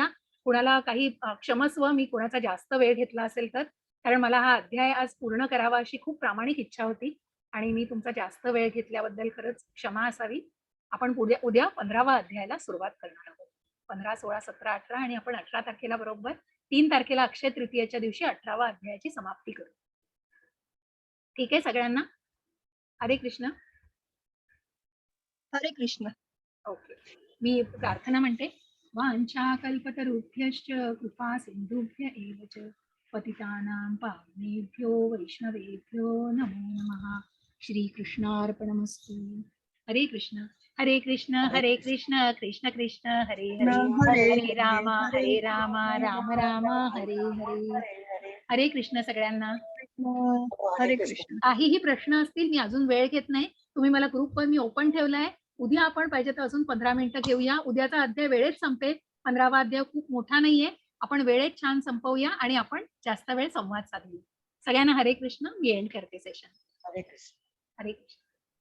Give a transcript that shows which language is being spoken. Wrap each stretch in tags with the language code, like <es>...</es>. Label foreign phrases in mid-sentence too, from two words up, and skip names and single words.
<mr>कुणाला काही क्षमस्व, मी कुणाचा जास्त वेळ घेतला असेल तर, कारण मला हा अध्याय आज पूर्ण करावा अशी खूप प्रामाणिक इच्छा होती आणि मी तुमचा जास्त वेळ घेतल्याबद्दल खरंच क्षमा असावी. आपण उद्या 15वा अध्यायाला सुरुवात करणार आहोत. 15, 16, 17, 18 आणि आपण 18 तारखेला बरोबर 3 तारखेला अक्षय तृतीयेच्या दिवशी 18वा अध्यायाची समाप्ती करू. ठीक आहे सगळ्यांना? हरे कृष्ण. हरे कृष्ण. ओके, मी प्रार्थना म्हणते.</mr> <sa>वांछा कल्पतरुभ्यश्च कृपा सिंधुभ्य एव च पतितानां पावनेभ्यो वैष्णवेभ्यो नमो नमः. श्रीकृष्णार्पणमस्तु.</sa> <mr>हरे कृष्ण.</mr> <sa>हरे कृष्ण हरे कृष्ण कृष्ण कृष्ण हरे हरे, हरे राम राम राम हरे हरे.</sa> <mr>हरे कृष्ण सगळ्यांना. हरे कृष्ण. काहीही प्रश्न असतील, मी अजून वेळ घेत नाही. तुम्ही मला ग्रुपवर मी ओपन ठेवलाय. उद्या आपण पाहिजे तर अजून 15 मिनिटं घेऊया. उद्याचा अध्याय वेळेत संपेल. 15वा अध्याय खूप मोठा नाहीये. आपण वेळेत छान संपवूया आणि आपण जास्त वेळ संवाद साधूया. सगळ्यांना हरे कृष्ण. मी एंड करते सेशन. हरे कृष्ण. हरे कृष्ण.</mr>